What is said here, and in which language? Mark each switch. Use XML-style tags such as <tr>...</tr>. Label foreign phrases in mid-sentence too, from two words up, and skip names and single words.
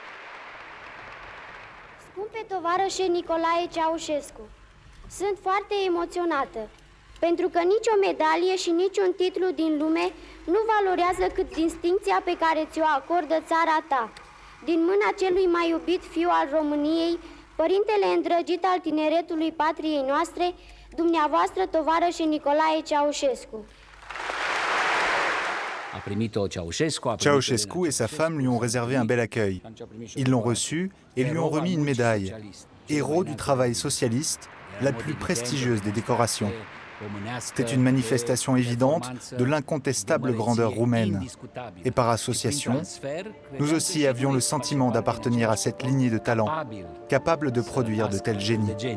<ro>Scumpe tovarășe Nicolae Ceaușescu, sunt foarte emoționată, pentru că nicio medalie și niciun titlu din lume nu valorează cât distincția pe care ți-o acordă țara ta. Din mâna celui mai iubit fiu al României, părintele îndrăgit al tineretului patriei noastre, dumneavoastră tovarășe Nicolae Ceaușescu.</ro> <fr>Ceausescu et sa femme lui ont réservé un bel accueil. Ils l'ont reçu et lui ont remis une médaille. Héros du travail socialiste, la plus prestigieuse des décorations. C'était une manifestation évidente de l'incontestable grandeur roumaine. Et par association, nous aussi avions le sentiment d'appartenir à cette lignée de talents, capable de produire de tels génies.</fr>